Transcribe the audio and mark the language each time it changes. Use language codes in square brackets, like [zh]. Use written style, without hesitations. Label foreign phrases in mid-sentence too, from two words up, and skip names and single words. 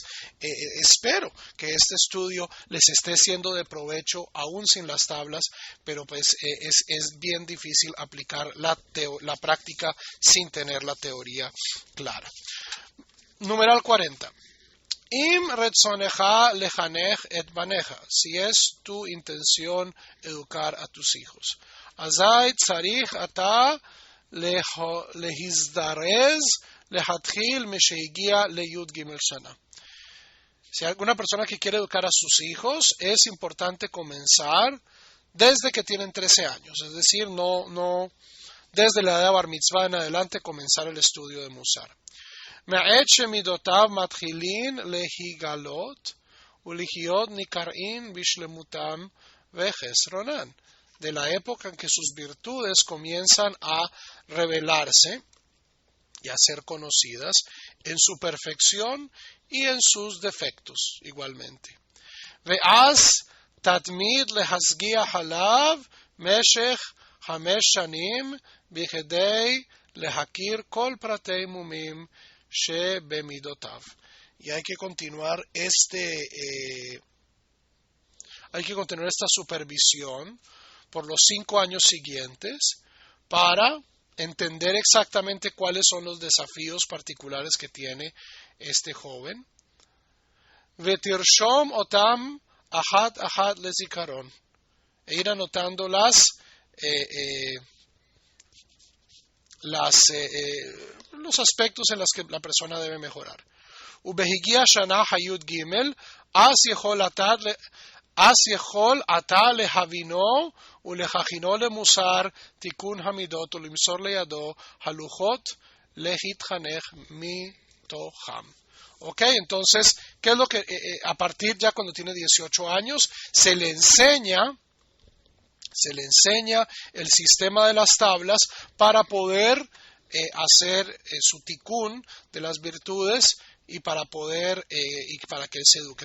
[es] Espero que este estudio les esté siendo de provecho aún sin las tablas, pero pues es bien difícil aplicar la práctica sin tener la teoría clara. Numeral 40. [he] אם רצונך לחנך את בניך, [es] si es tu intención educar a tus hijos. [he] אזי צריך אתה להזדרז להתחיל משהגיע לי"ג שנה. [es] Si hay alguna persona que quiere educar a sus hijos, es importante comenzar desde que tienen 13 años, es decir, no desde la edad de [he] בר מצוה [es] en adelante comenzar el estudio de Musar. [he] מעת שמידותיו מתחילין להגלות ולהיות ניכרין בשלמותם ובחסרונן. [es] De la época en que sus virtudes comienzan a revelarse y a ser conocidas en su perfección y en sus defectos igualmente. [he] ואז תתמיד להשגיח עליו משך 5 שנים בכדי להכיר כל פרטי מומים שבמידותיו. [es] Y hay que continuar esta supervisión por los 5 años siguientes para entender exactamente cuáles son los desafíos particulares que tiene este joven. [he] ותרשום אותם אחת לזכרון. [es] E ir anotando los aspectos en los que la persona debe mejorar. [he] ובהגיע שנת הי"ג אז יכול אתה להבינו ולחנכו למוסר תיקון המידות ולמסור לידו הלוחות להתחנך מתוכם. [es] Ok, entonces, ¿qué es lo que a partir ya cuando tiene 18 años se le enseña el sistema de las tablas para poder hacer su tikun de las virtudes y para poder y para que él se eduque?